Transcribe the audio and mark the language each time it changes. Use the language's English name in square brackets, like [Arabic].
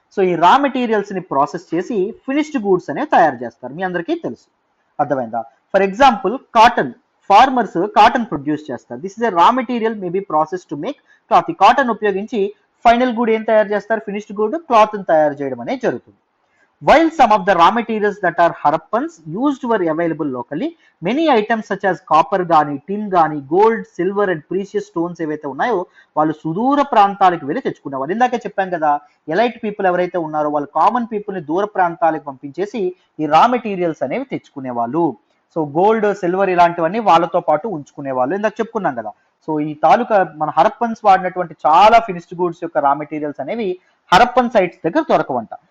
[Telugu] So ఈ రా materials ని ప్రాసెస్ చేసి ఫినిష్డ్ గూడ్స్ అనేవి తయారు చేస్తారు, మీ అందరికీ తెలుసు. అర్థమైందా? For example cotton, farmers cotton produce చేస్తారు. [English] This is a raw material may be process to make cloth. [Telugu] ఈ కాటన్ ఉపయోగించి ఫైనల్ గుడ్ ఏం తయారు చేస్తారు? ఫినిష్డ్ గుడ్ క్లాత్ తయారు చేయడం అనేది జరుగుతుంది. [English] While some of the raw materials that are Harappans used were available locally, many items such as copper గాని, tin గాని, gold, silver and precious stones [Telugu] ఏవైతే ఉన్నాయో వాళ్ళు సుదూర ప్రాంతాలకు వెళ్ళి తెచ్చుకునేవారు. ఇందాకే చెప్పాం కదా, ఎలైట్ పీపుల్ ఎవరైతే ఉన్నారో వాళ్ళు కామన్ పీపుల్ ని దూర ప్రాంతాలకు పంపించేసి ఈ రా మెటీరియల్స్ అనేవి తెచ్చుకునేవాళ్ళు. సో గోల్డ్, సిల్వర్ ఇలాంటివన్నీ వాళ్ళతో పాటు ఉంచుకునేవాళ్ళు. ఇందాక చెప్పుకున్నాం కదా. సో ఈ తాలూకా మన హరప్పన్స్ వాడినటువంటి చాలా ఫినిష్డ్ గూడ్స్ యొక్క రా మెటీరియల్స్ అనేవి హరప్పన్ సైట్స్ దగ్గర దొరకవంట.